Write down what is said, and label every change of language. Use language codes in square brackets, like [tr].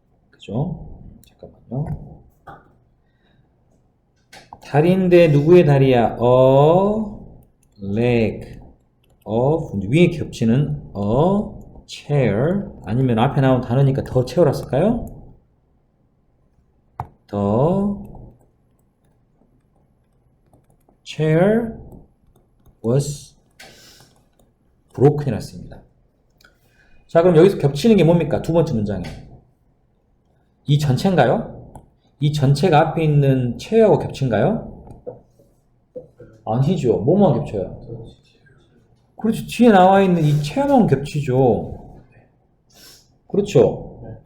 [ko] 그죠? 잠깐만요. 다리인데 누구의 다리야? [en] A leg of [ko] 위에 겹치는 a chair 아니면 앞에 나온 단어니까 더 채워라 쓸까요? [en] The chair was broken [ko] 이랬습니다. 자, 그럼 여기서 겹치는 게 뭡니까? 두 번째 문장에. 이 전체인가요? 이 전체가 앞에 있는 체어하고 겹친가요? 아니죠. 뭐만 겹쳐요? 그렇죠. 뒤에 나와 있는 이 체어만 겹치죠. 그렇죠.